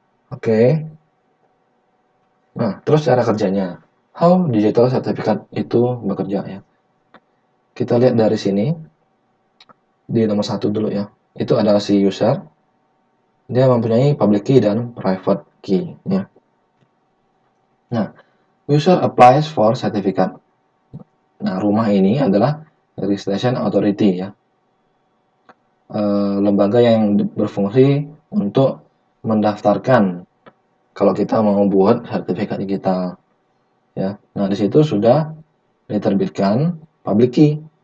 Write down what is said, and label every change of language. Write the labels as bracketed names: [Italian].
[Indonesian] Oke. Nah, terus cara kerjanya. [English] How digital certificate [Indonesian] itu bekerja ya. Kita lihat dari sini, di nomor 1 dulu ya. Itu adalah si user. Dia mempunyai public key dan private key ya. Nah, [English] user applies for certificate. [Indonesian] Nah, rumah ini adalah registration authority ya. Lembaga yang berfungsi untuk mendaftarkan kalau kita mau buat sertifikat digital ya. Nah, di situ sudah diterbitkan public key.